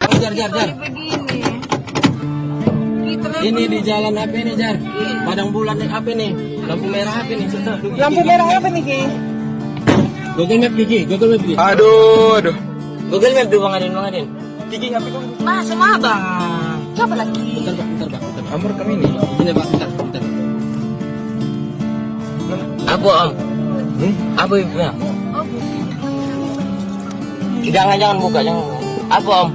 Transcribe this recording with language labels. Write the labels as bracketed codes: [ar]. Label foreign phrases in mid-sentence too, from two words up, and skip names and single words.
[id] Jar, Jar, Jar. Ini di jalan apa ini, Jar? Padang bulan nih apa nih? Lampu merah apa nih? Lampu merah apa nih, Ki? Google Map Gigi, Google Map Gigi. Aduh. Google Map dulu Bang Adin. Gigi HP kamu. Mas, sama Abang. Coba lagi. Bentar, Pak. Nomor kami ini. Sini, Pak, bentar. Apa, Om? Apa ibu ya? Jangan buka, jangan. Apa, Om?